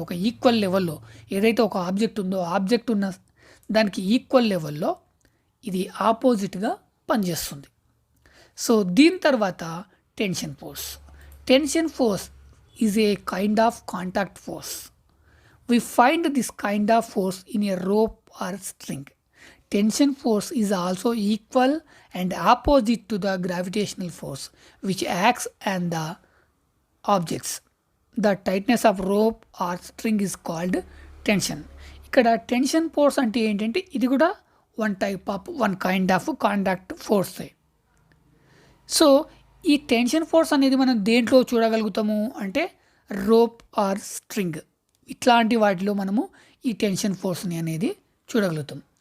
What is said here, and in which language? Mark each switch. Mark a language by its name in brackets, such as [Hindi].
[Telugu] ఒక ఈక్వల్ లెవెల్లో ఏదైతే ఒక ఆబ్జెక్ట్ ఉందో ఆబ్జెక్ట్ ఉన్న దానికి ఈక్వల్ లెవెల్లో ఇది ఆపోజిట్గా పనిచేస్తుంది. సో దీని తర్వాత tension force. [English] Tension force is a kind of contact force. We find this kind of force in a rope or string. Tension force is also equal and opposite to the gravitational force which acts on the objects. The tightness of rope or string is called tension. [Telugu] ఇక్కడ tension force అంటే ఏంటంటే ఇది కూడా [English] One kind of contact force. [Telugu] So ఈ tension force అనేది మనం దేంట్లో చూడగలుగుతాము అంటే రోప్ ఆర్ స్ట్రింగ్ ఇట్లాంటి వాటిలో మనము ఈ టెన్షన్ ఫోర్స్ని అనేది చూడగలుగుతాం.